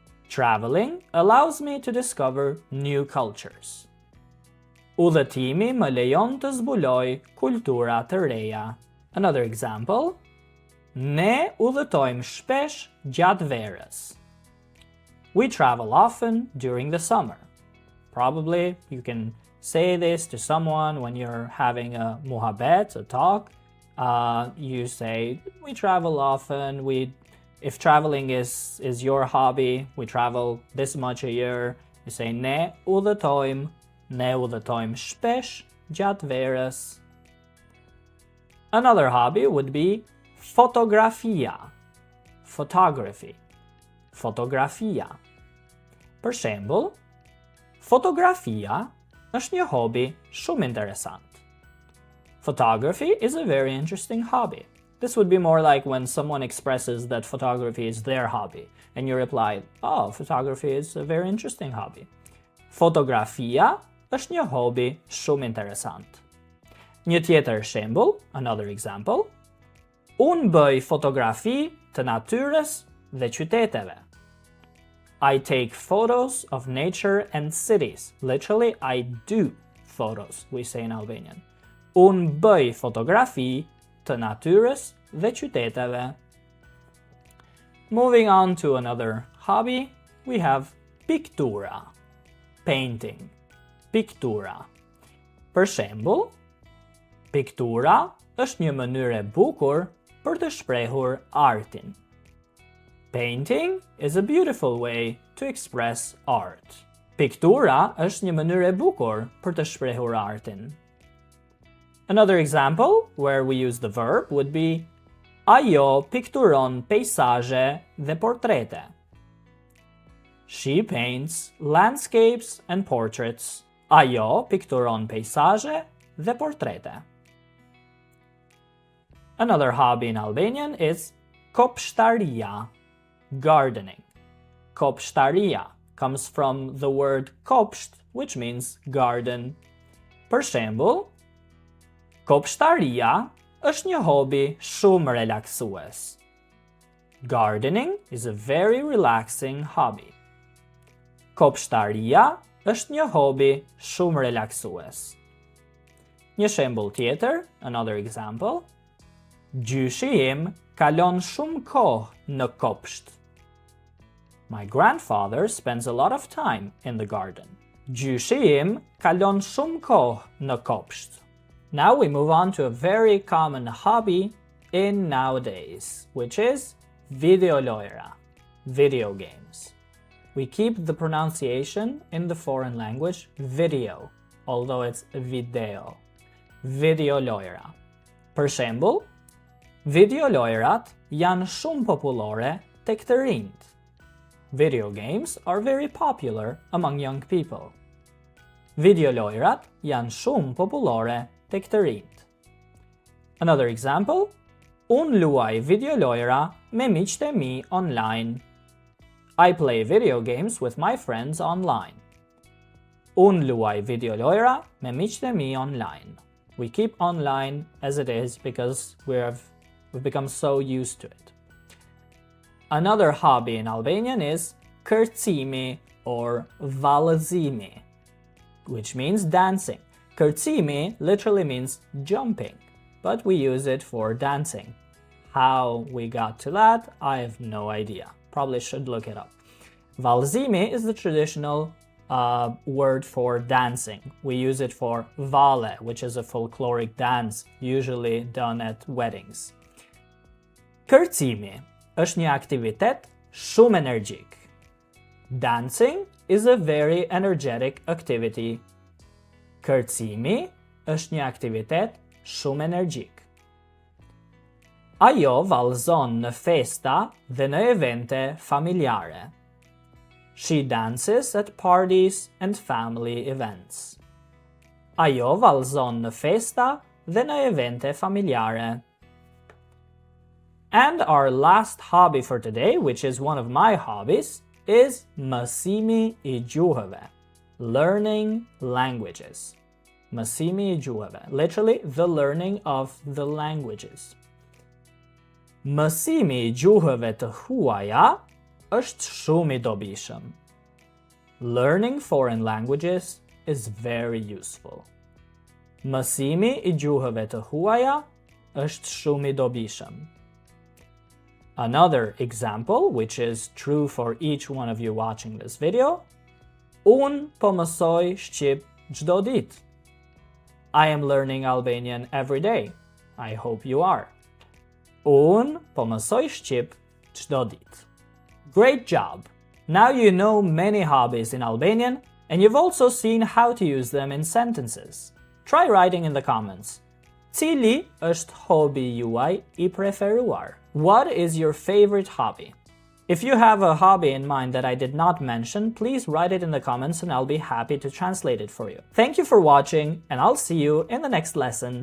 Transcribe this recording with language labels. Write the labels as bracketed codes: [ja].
[en] Traveling allows me to discover new cultures. [sq] Udhëtimi më lejon të zbuloj kultura të reja. [en] Another example. [sq] Ne udhëtojmë shpesh gjatë verës. [en] We travel often during the summer. Probably you can say this to someone when you're having a muhabbet, a talk. You say, we travel often. If traveling is your hobby, we travel this much a year. You say, [sq] ne udhëtojmë shpesh gjatë verës. [en] Another hobby would be fotografia. Photography. Fotografia. [sq] Për shembull, fotografia është një hobi shumë interesant. [en] Photography is a very interesting hobby. This would be more like when someone expresses that photography is their hobby, and you reply, oh, photography is a very interesting hobby. [sq] Fotografia është një hobi shumë interesant. Një tjetër shembull, [en] another example, [sq] unë bëj fotografi të natyrës dhe qyteteve. [en] I take photos of nature and cities. Literally, I do photos, we say in Albanian. [sq] Unë bëj fotografi të natyrës dhe qyteteve. [en] Moving on to another hobby, we have piktura. Painting. Piktura. [sq] Për shembull, piktura është një mënyrë e bukur për të shprehur artin. [en] Painting is a beautiful way to express art. [sq] Piktura është një mënyrë e bukur për të shprehur artin. [en] Another example where we use the verb would be [sq] ajo pikturon peisazhe dhe portrete. [en] She paints landscapes and portraits. [sq] Ajo pikturon peisazhe dhe portrete. [en] Another hobby in Albanian is kopshtaria, gardening. Kopshtaria comes from the word kopsht, which means garden. [sq] Për shembull, kopshtaria është një hobi shumë relaksues. [en] Gardening is a very relaxing hobby. [sq] Kopshtaria është një hobi shumë relaksues. Një shembull tjetër, [en] another example, [sq] gjyshi im kalon shumë kohë në kopsht. [en] My grandfather spends a lot of time in the garden. [sq] Gjyshi im kalon shumë kohë në kopsht. [en] Now we move on to a very common hobby in nowadays, which is videolojra, video games. We keep the pronunciation in the foreign language video, although it's video. [sq] Videolojra. Për shembull, videolojrat janë shumë popullore tek të rinjt. [en] Video games are very popular among young people. [sq] Videolojrat janë shumë popullore tek të rinjt. [en] Another example, [sq] unë luaj videolojra me miqtë e mi online. [en] I play video games with my friends online. [sq] Unë luaj videolojra me miqtë e mi online. [en] We keep online as it is because we've become so used to it. Another hobby in Albanian is kërcimi or vallëzimi, which means dancing. Kërcimi literally means jumping, but we use it for dancing. How we got to that, I have no idea. Probably should look it up. Vallëzimi is the traditional word for dancing. We use it for valle, which is a folkloric dance usually done at weddings. [sq] Kërcimi është një aktivitet shumë energjik. [en] Dancing is a very energetic activity. [sq] Kërcimi është një aktivitet shumë energjik. Ajo vallëzon në festa dhe në evente familjare. [en] She dances at parties and family events. [sq] Ajo vallëzon në festa dhe në evente familjare. [en] And our last hobby for today, which is one of my hobbies, is mësimi I gjuhëve, learning languages. Mësimi I gjuhëve, literally the learning of the languages. [sq] Mësimi I gjuhëve të huaja është shumë I dobishëm. [en] Learning foreign languages is very useful. [sq] Mësimi I gjuhëve të huaja është shumë I dobishëm. [en] Another example, which is true for each one of you watching this video, [sq] unë po mësoj shqip çdo ditë. [en] I am learning Albanian every day. I hope you are. [sq] Unë po mësoj shqip çdo ditë. [en] Great job! Now you know many hobbies in Albanian, and you've also seen how to use them in sentences. Try writing in the comments. [sq] Cili është hobi juaj I preferuar? [en] What is your favorite hobby? If you have a hobby in mind that I did not mention, please write it in the comments and I'll be happy to translate it for you. Thank you for watching, and I'll see you in the next lesson.